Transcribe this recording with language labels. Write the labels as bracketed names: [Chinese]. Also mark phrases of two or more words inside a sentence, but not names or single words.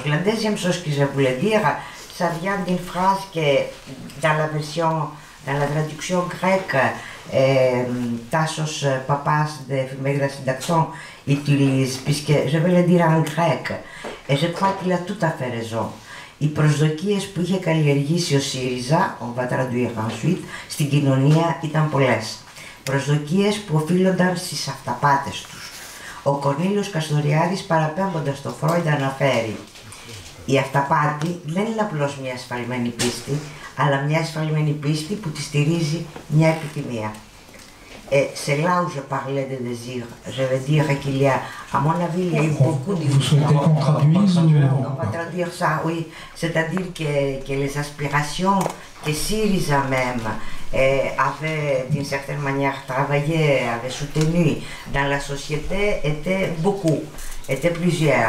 [French] La deuxième chose que je voulais dire, ça vient d'une phrase que dans la traduction grecque, Tassos Papas de Εφημερίδα Συντακτών utilise, puisque je vais le dire en grec, et je crois qu'il a tout à fait raison. [Greek] Οι προσδοκίες που είχε καλλιεργήσει ο ΣΥΡΙΖΑ, [French] on va traduire ensuite, [Greek] στην κοινωνία ήταν πολλές. Προσδοκίες που οφείλονταν στις αυταπάτες τους. Ο Κορνήλιος Καστοριάδης, παραπέμποντας το Φρόιντ, αναφέρει: η αυταπάτη δεν είναι απλώς μια ασφαλμένη πίστη, αλλά μια ασφαλμένη πίστη που τη στηρίζει μια επιθυμία. [French] Et c'est là où je parlais de désir. Je veux dire qu'il y a, à mon avis, il y a eu beaucoup d'illusions. Vous souhaitez qu'on traduise On va traduire ça, oui. C'est-à-dire que les aspirations que Syriza même avait, d'une certaine manière, travaillé, avait soutenu dans la société étaient beaucoup, étaient plusieurs.